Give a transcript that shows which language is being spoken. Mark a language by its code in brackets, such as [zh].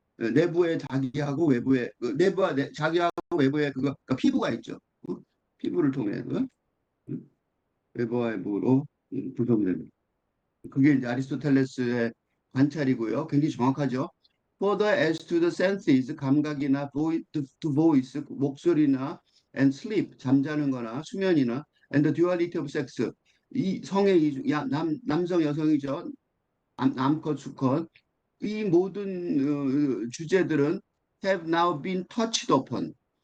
[ko] 내부의 자기하고 외부의 자기하고 외부의 그러니까 피부가 있죠. 어? 피부를 통해 외부와 외부로 구성되는. 그게 이제 아리스토텔레스의 관찰이고요. 굉장히 정확하죠. [en] Further as to the senses, [ko] 감각이나 [en] to voice, [ko] 목소리나 [en] and sleep, [ko] 잠자는 거나 수면이나 [en] and the duality of sex, [ko] 이 성의 남성 여성이죠. 암컷 수컷 이 모든 주제들은 [en] have now been touched upon.